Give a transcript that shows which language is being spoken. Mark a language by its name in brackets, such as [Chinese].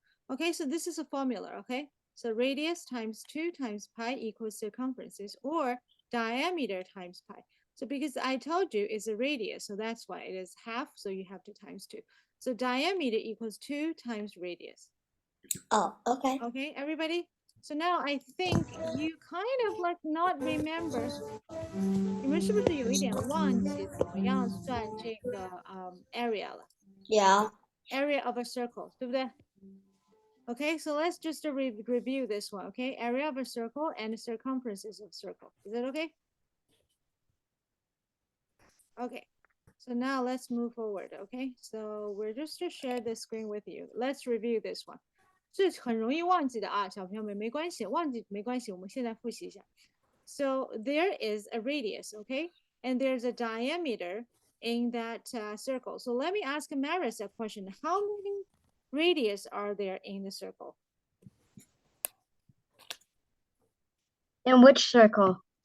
[English] Okay, so this is a formula, okay? So radius times 2 times pi equals circumferences, or diameter times pi. So because I told you it's a radius, so that's why it is half, so you have to times 2. So diameter equals 2 times radius. Oh, okay. Okay, everybody? So now I think you kind of like not remember. [Chinese] 你们是不是有一点忘记怎么样算这个area 了 [English] Yeah. ？Area of a circle， [Chinese] 对不对？ [English] Okay, so let's just review this one, okay? Area of a circle and the circumferences of a circle. Is that okay? Okay, so now let's move forward, okay? So we're just to share the screen with you. Let's review this one. [Chinese] 这很容易忘记的啊，小朋友们没关系，忘记没关系，我们现在复习一下。 [English] So there is a radius, okay? And there's a diameter in that circle. So let me ask Maris a question. How many radius are there in the circle? In which circle?